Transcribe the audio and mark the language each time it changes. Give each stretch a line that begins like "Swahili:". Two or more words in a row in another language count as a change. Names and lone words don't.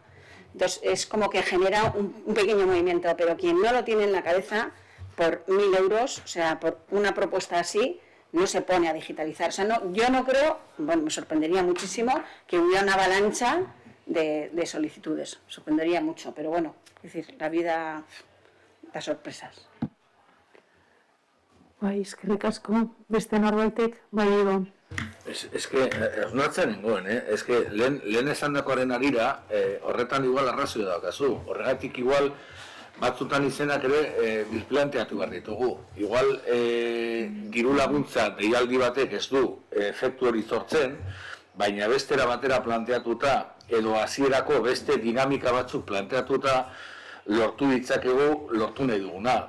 Spanish: Entonces es como que genera un pequeño movimiento, pero quien no lo tiene en la cabeza, por 1.000 euros, o sea, por una propuesta así, no se pone a digitalizar. O sea, yo no creo, bueno, me sorprendería muchísimo que hubiera una avalancha de solicitudes. Me sorprendería mucho, pero bueno, es decir, la vida da sorpresas.
Basque: Bai, eskerrik asko, beste norbaitek, bai Ibon.
Spanish: Es que,
Basque: osnatzen nengoen,
Spanish: es que
Basque: lehen esandakoaren arira, horretan igual arrazio daukazu, horregatik igual batzutan izenak ere birplanteatu behar ditugu. Igual diru laguntza deialdi batek ez du efektu hori sortzen, baina bestera batera planteatuta edo hasierako beste dinamika batzuk planteatuta lortu ditzakegu lortu nahi duguna.